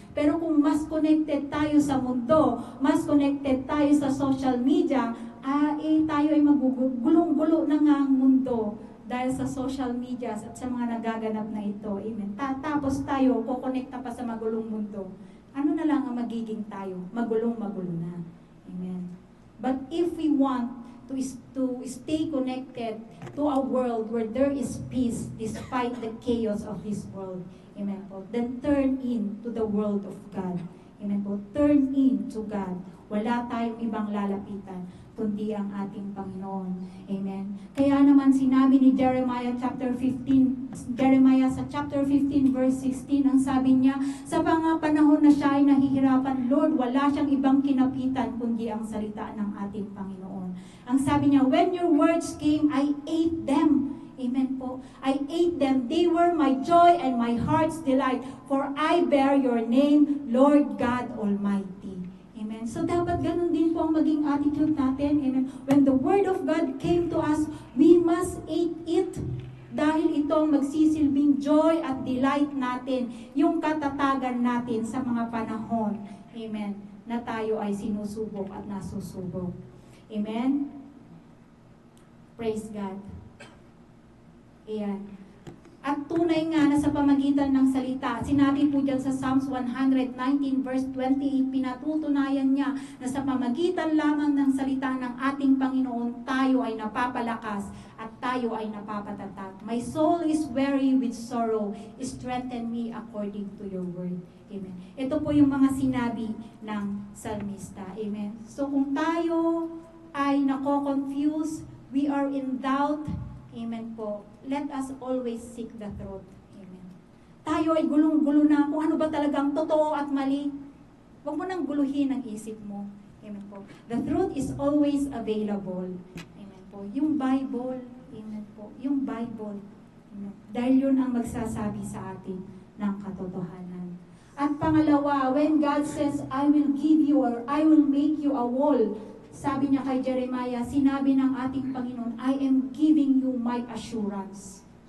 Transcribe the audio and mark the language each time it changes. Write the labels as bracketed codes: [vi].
[tl] Pero kung mas connected tayo sa mundo, mas connected tayo sa social media, tayo ay magugulong-gulo na nga ang mundo. Dahil sa social media at sa mga nagaganap na ito. Amen. Tapos tayo, kukonekta pa sa magulong mundo. ano na lang ang magiging tayo? Magulong-magulo na. Amen. [en] But if we want to stay connected to a world where there is peace despite the chaos of this world, amen po, then turn in to the world of God. Amen po. Turn in to God. [tl] Wala tayong ibang lalapitan kundi ang ating Panginoon. Amen. Kaya naman sinabi ni Jeremiah chapter 15, Jeremiah sa chapter 15 verse 16, ang sabi niya, sa mga panahon na siya ay nahihirapan, Lord, wala siyang ibang kinapitan kundi ang salita ng ating Panginoon. Ang sabi niya, [en] when your words came, I ate them. Amen po. I ate them. They were my joy and my heart's delight, for I bear your name, Lord God Almighty. Amen. [tl] So dapat ganun din po ang maging attitude natin. [en] Amen. When the Word of God came to us, we must eat it. [tl] Dahil ito ang magsisilbing joy at delight natin, yung katatagan natin sa mga panahon. Amen. Na tayo ay sinusubok at nasusubok. Amen. Praise God. Ayan. At tunay nga na sa pamagitan ng salita, sinabi po dyan sa Psalms 119 verse 28, pinatutunayan niya na sa pamagitan lamang ng salita ng ating Panginoon, tayo ay napapalakas at tayo ay napapatatag. [en] My soul is weary with sorrow, strengthen me according to your word. Amen. [tl] Ito po yung mga sinabi ng salmista. Amen. So kung tayo ay nako-confuse, [en] we are in doubt, amen po, let us always seek the truth. [tl] Amen. Tayo ay gulong-gulo na kung ano ba talagang totoo at mali. Huwag mo nang guluhin ang isip mo. Amen po. [en] The truth is always available. [tl] Amen po. Yung Bible, amen po. Yung Bible. Amen. Dahil yun ang magsasabi sa atin ng katotohanan. At pangalawa, [en] when God says, I will give you or I will make you a wall, [tl] sabi niya kay Jeremiah, sinabi ng ating Panginoon, [en] I am giving you my assurance.